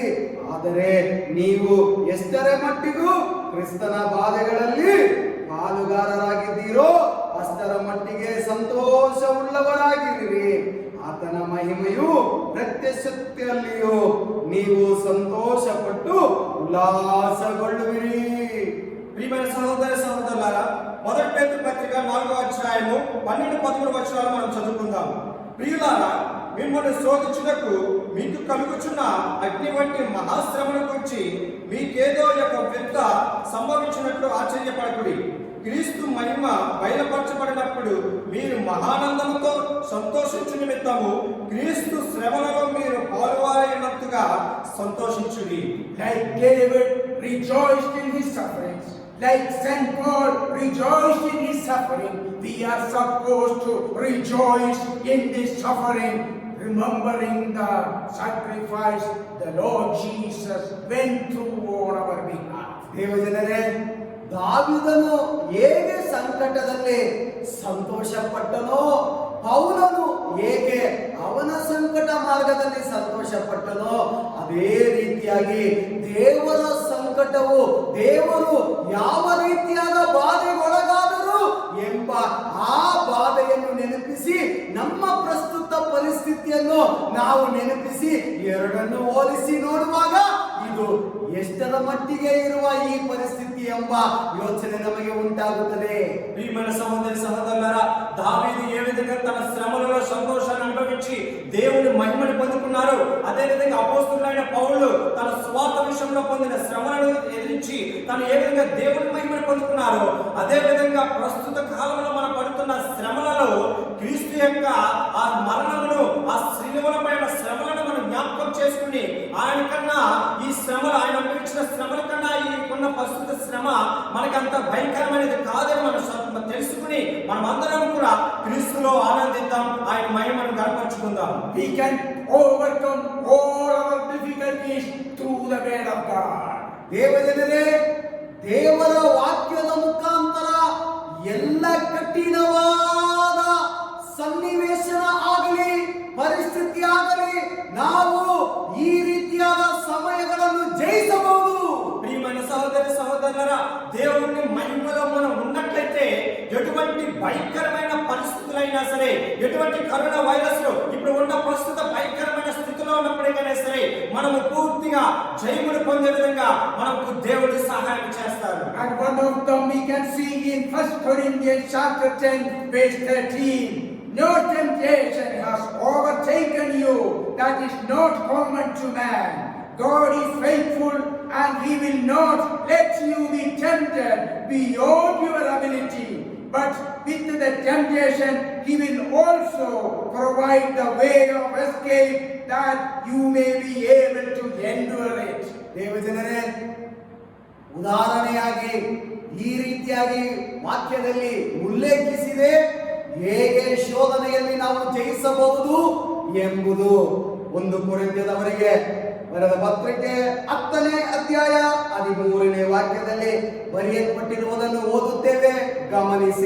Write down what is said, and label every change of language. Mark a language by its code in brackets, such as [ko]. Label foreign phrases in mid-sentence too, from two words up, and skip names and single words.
[kn] ಆದರೆ ನೀವು ಎಷ್ಟರ ಮಟ್ಟಿಗೂ ಕ್ರಿಸ್ತನ ಬಾಧೆಗಳಲ್ಲಿ ಪಾಲುಗಾರರಾಗಿದ್ದೀರೋ ಅಷ್ಟರ ಮಟ್ಟಿಗೆ ಸಂತೋಷವುಳ್ಳವರಾಗಿರಿ. ಆತನ ಮಹಿಮೆಯು ಪ್ರತ್ಯಕ್ಷತೆಯಲ್ಲಿಯೂ ನೀವು ಸಂತೋಷಪಟ್ಟು ಉಲ್ಲಾಸಗೊಳ್ಳುವಿರಿ. [te] ప్రియమైన సహోదర సహోదరులారా, మొదటి పేతురు పత్రిక 4వ అధ్యాయము 12-13 వచనాలు మనం చదువుకుందాం. ప్రియులారా, మిమ్మల్ని శోధించుటకు మీకు కలుగుచున్న అగ్ని వంటి మహాశ్రమను గురించి మీకేదో ఒక వింత సంభవించినట్లు ఆశ్చర్యపడకుడి. క్రీస్తు మహిమ బయలుపరచబడినప్పుడు మీరు మహానందముతో సంతోషించు నిమిత్తము క్రీస్తు శ్రమలలో మీరు పాలువారైనట్టుగా సంతోషించుడి. [en] Like David rejoiced in his sufferings, like St. Paul rejoiced in his suffering, we are supposed to rejoice in this suffering, remembering the sacrifice the Lord Jesus went through on our behalf. [kn] ದೇವಜನರೇ, ದಾವೀದನು ಹೇಗೆ ಸಂಕಟದಲ್ಲಿ ಸಂತೋಷಪಟ್ಟನೋ, ಪೌಲನು ಹೇಗೆ ಅವನ ಸಂಕಟ ಮಾರ್ಗದಲ್ಲಿ ಸಂತೋಷಪಟ್ಟನೋ, ಅದೇ ರೀತಿಯಾಗಿ ದೇವರ ಸಂಕಟವು ದೇವರು ಯಾವ ರೀತಿಯಾದ ಬಾಧೆಗೊಳಗಾದರು ಎಂಬ ಆ ಬಾಧೆಯನ್ನು ನೆನಪಿಸಿ ನಮ್ಮ ಪ್ರಸ್ತುತ ಪರಿಸ್ಥಿತಿಯನ್ನು ನಾವು ನೆನಪಿಸಿ ಎರಡನ್ನು ಹೋಲಿಸಿ ನೋಡುವಾಗ ಇದು ಎಷ್ಟರ ಮಟ್ಟಿಗೆ ಇರುವ ಈ ಪರಿಸ್ಥಿತಿ ಎಂಬ ಯೋಚನೆ ನಮಗೆ ಉಂಟಾಗುತ್ತದೆ. [te] ప్రియమైన సహోదరి సహోదరులారా, దావీదు ఏ విధంగా తన శ్రమలలో సంతోషాన్ని అనుభవించి దేవుని మహిమను పొందుకున్నారు, అదే విధంగా అపోస్తలుడైన పౌలు తన స్వార్థ విషయంలో పొందిన శ్రమలను ఎదిరించి తను ఏ విధంగా దేవుని మహిమను పొందుకున్నారో, అదే విధంగా ప్రస్తుత కాలంలో మనం పడుతున్న శ్రమలలో క్రీస్తు యొక్క ఆ మరణమును, ఆ శిలువలపై శ్రమలను మనం జ్ఞాపకం చేసుకుని ఆయన కన్నా ఈ శ్రమలు, ఆయన అనుభవించిన శ్రమల కన్నా ఈ ఉన్న ప్రస్తుత శ్రమ మనకంత భయంకరమైనది కాదని మనం తెలుసుకుని మనం అందరం కూడా క్రీస్తులో ఆనందిద్దాం, ఆయన మహిమను కనపరుచుకుందాం. [en] We can overcome all our difficulties through the word of God. [kn] ದೇವಜನರೇ, ದೇವರ ವಾಕ್ಯದ ಮುಖಾಂತರ ಎಲ್ಲ ಕಠಿಣವಾದ ಸನ್ನಿವೇಶನ ಆಗಲಿ ಪರಿಸ್ಥಿತಿ ಆಗಲಿ ನಾವು ಈ ರೀತಿಯಾದ ಸಮಯಗಳನ್ನು ಜಯಿಸಬಹುದು. [te] ప్రియమైన సహోదరి సహోదరులారా, దేవుని మహిమలో మనం ఉన్నట్లయితే ఎటువంటి భయంకరమైన పరిస్థితులైనా సరే, ఎటువంటి కరోనా వైరస్ లో ఇప్పుడు ఉన్న ప్రస్తుత భయంకరమైన స్థితిలో ఉన్నప్పటికైనా సరే మనము పూర్తిగా జయమును పొందే విధంగా మనకు దేవుడు సహాయం చేస్తారు. [en] And one of them we can see in 1 Corinthians chapter 10 verse 13. No temptation has overtaken you that is not common to man. God is faithful and he will not let you be tempted beyond your ability. But with the temptation he will also provide the way of escape that you may be able to endure it. [kn] ದೇವಜನರೇ, ಉದಾಹರಣೆಯಾಗಿ ಈ ರೀತಿಯಾಗಿ ವಾಕ್ಯದಲ್ಲಿ ಉಲ್ಲೇಖಿಸಿದೆ, ಹೇಗೆ ಶೋಧನೆ ಶೋಧನೆಯಲ್ಲಿ ನಾವು ಜಯಿಸಬಹುದು ಎಂಬುದು. 1 ಕೊರಿಂಥದವರಿಗೆ ಬರೆದ ಪತ್ರಿಕೆ 10ನೇ ಅಧ್ಯಾಯ 13ನೇ ವಾಕ್ಯದಲ್ಲಿ ಬರೆಯಲ್ಪಟ್ಟಿರುವುದನ್ನು ಓದುತ್ತೇವೆ, ಗಮನಿಸಿ.